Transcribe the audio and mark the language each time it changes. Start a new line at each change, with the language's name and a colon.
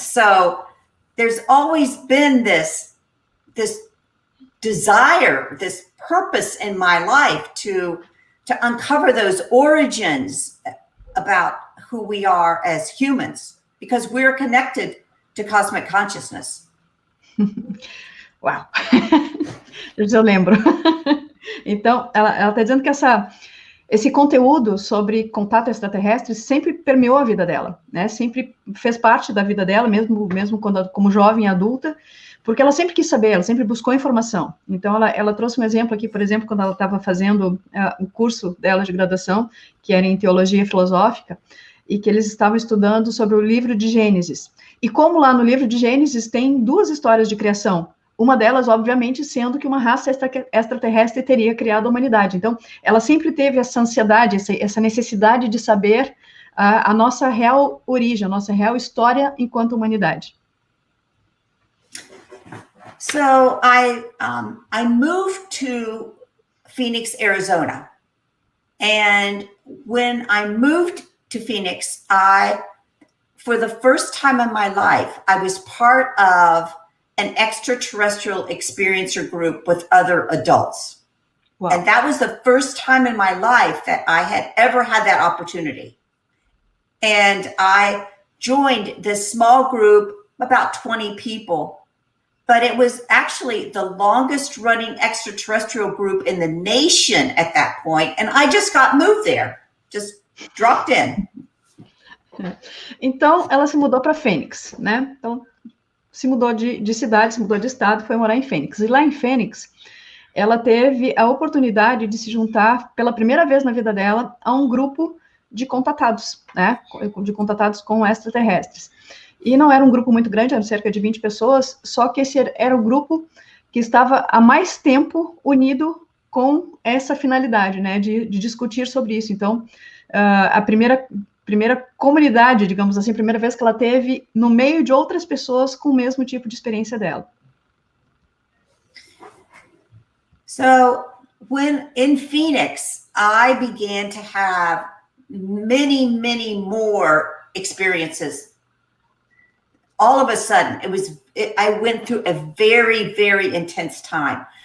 English: So there's always been this desire, this purpose in my life to uncover those origins about who we are as humans, because we're connected to cosmic consciousness.
Portuguese: Uau! Eu lembro. Então, ela está dizendo que esse conteúdo sobre contato extraterrestre sempre permeou a vida dela, né? Sempre fez parte da vida dela, mesmo quando, como jovem adulta, porque ela sempre quis saber, ela sempre buscou informação. Então, ela trouxe um exemplo aqui, por exemplo, quando ela estava fazendo o curso dela de graduação, que era em Teologia Filosófica, e que eles estavam estudando sobre o livro de Gênesis. E como lá no livro de Gênesis tem 2 histórias de criação, uma delas, obviamente, sendo que uma raça extraterrestre teria criado a humanidade. Então, ela sempre teve essa ansiedade, essa necessidade de saber a nossa real origem, a nossa real história enquanto humanidade.
English: So I moved to Phoenix, Arizona. And when I moved to Phoenix, for the first time in my life, I was part of an extraterrestrial experiencer group with other adults. Wow. And that was the first time in my life that I had ever had that opportunity. And I joined this small group, about 20 people, but it was actually the longest running extraterrestrial group in the nation at that point. And I just got moved there, just dropped in.
Portuguese: Então, ela se mudou para Phoenix, né? Então, se mudou de cidade, se mudou de estado, foi morar em Phoenix. E lá em Phoenix, ela teve a oportunidade de se juntar, pela primeira vez na vida dela, a um grupo de contatados, né? De contatados com extraterrestres. E não era um grupo muito grande, eram cerca de 20 pessoas, só que esse era o grupo que estava há mais tempo unido com essa finalidade, né? De discutir sobre isso. Então, a primeira comunidade, digamos assim, primeira vez que ela teve no meio de outras pessoas com o mesmo tipo de experiência dela.
English: So, when in Phoenix, I began to have many, many more experiences. All of a sudden, I went through a very, very intense time.